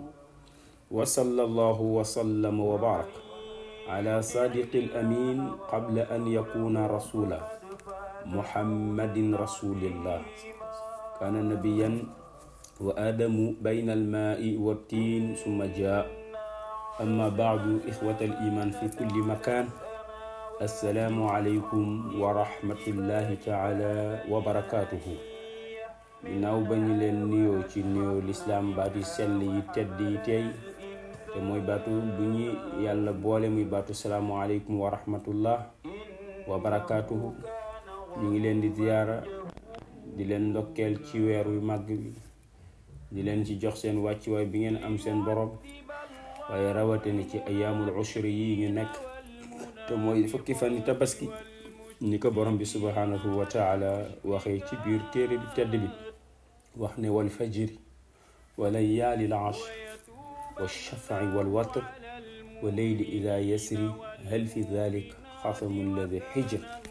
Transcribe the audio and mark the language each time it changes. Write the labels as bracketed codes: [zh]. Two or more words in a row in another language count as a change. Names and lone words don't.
[ar] وصلى الله وسلم وبارك على صادق الأمين قبل أن يكون رسولا محمد رسول الله كان نبيا وآدم بين الماء والتين ثم جاء. أما بعد إخوة الإيمان في كل مكان السلام عليكم ورحمة الله تعالى وبركاته. [wo] ginnaaw ba ñu leen nuyoo ci nuyoo lislaam baatu sell yi tedd yi tey te mooy baatu bu ñu yàlla boole muy baatu [ar] السلام عليكم ورحمة الله وبركاته. [wo] ñu ngi leen di ziyaara di leen ndokkeel ci weer wi màgg bi di leen ci jox seen wàccuwaay bi ngeen am seen borom waaye rawatina ci [ar] أيام العشر [wo] yi ñu nekk te mooy fukki fan tabaski ni ko borom bi [ar] سبحانه وتعالى [wo] waxee ci biir téere bi tedd bi wax ne [ar] والفجر وليال عشر والشفع والوتر والليل إذا يسر هل في ذلك قسم لذي حجر.